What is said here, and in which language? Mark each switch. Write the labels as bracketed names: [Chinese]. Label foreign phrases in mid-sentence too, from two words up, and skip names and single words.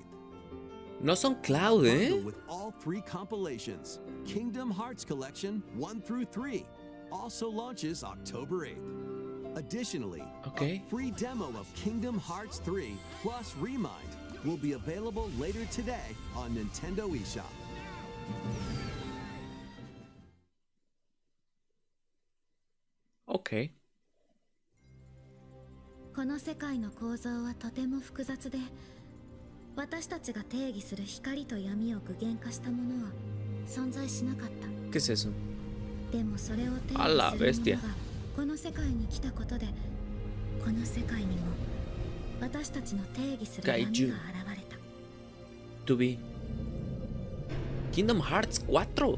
[English] No son cloud, With all 3 compilations, Kingdom Hearts Collection 1 through 3 also launches October 8th. Additionally, a free demo of Kingdom Hearts 3 plus Remind will be available later today on Nintendo eShop. Okay. [Japanese] この世界の構造はとても複雑で、私たちが定義する光と闇を具現化したものは存在しなかった。 [Spanish] ¿Qué es eso? [Japanese] でもそれを定義するものがこの世界に来たことで、この世界にも私たちの定義する闇が現れた。 [English] To be Kingdom Hearts 4.